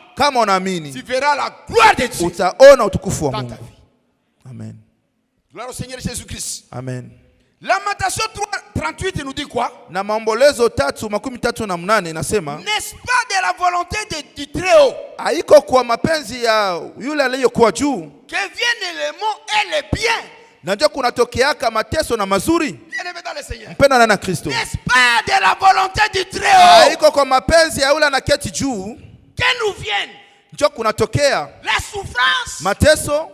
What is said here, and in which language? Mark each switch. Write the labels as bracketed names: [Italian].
[Swahili] kama unaamini, [French] tu verras la gloire de Dieu. [Swahili] Utaona utukufu wa Mungu. Amen. [French] Gloire au Seigneur Jésus-Christ. Amen. Lamentation 3:38 nous dit quoi? [Swahili] Na Maombolezo 3:38 inasema, [French] n'est-ce pas de la volonté du Très-Haut, [Swahili] haiko kwa mapenzi ya yule aliyokuwa juu, [French] que vienne le mot et le bien? [Swahili] Na ndio kunatokeaka mateso na mazuri. [French] Bien-aimé dans le Seigneur. [Swahili] Mpendwa na Kristo. [French] N'est-ce pas de la volonté du Très-Haut, [Swahili] haiko kwa mapenzi ya yule anaketi juu, [French] que nous vienne [Swahili] ndio kunatokea [French] la souffrance, [Swahili] mateso